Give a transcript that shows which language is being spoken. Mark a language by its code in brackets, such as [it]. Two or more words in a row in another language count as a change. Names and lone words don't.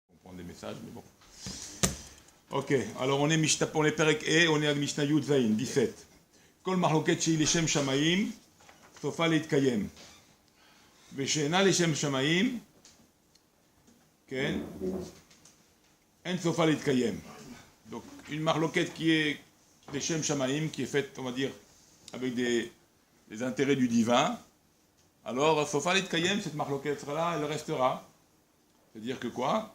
[fr] prendre des messages, mais bon. Ok, alors on est Perek E, on est à [he] משנה י״ז, [fr] 17. [he] כל מחלוקת שהיא לשם שמים, סופה להתקיים. ושאינה לשם שמים, כן, אין סופה להתקיים. [fr] Donc une mahloket qui est [he] לשם שמים, [fr] qui est faite, on va dire, avec des intérêts du divin, alors [he] סופה להתקיים, [fr] cette mahloket sera là, elle restera. C'est-à-dire que quoi?